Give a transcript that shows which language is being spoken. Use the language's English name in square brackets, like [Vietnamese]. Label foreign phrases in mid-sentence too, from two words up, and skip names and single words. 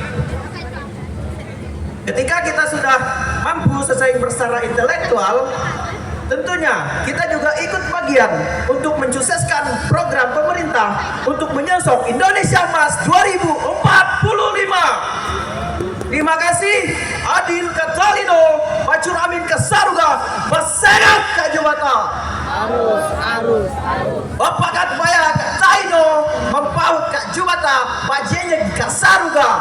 [Indonesian] Ketika kita sudah mampu bersaing secara intelektual, tentunya kita juga ikut bagian untuk mensukseskan program pemerintah untuk menyosok Indonesia Emas 2045. Terima kasih. [Kendayan] Adil Katalino, Bacuramin Kasaruga, Basengat Kak Jubata. Arus, arus, arus. Bapak Kat Baya Kak Taino, Mampaut Kak Jubata, Bajenjek Kak Saruga.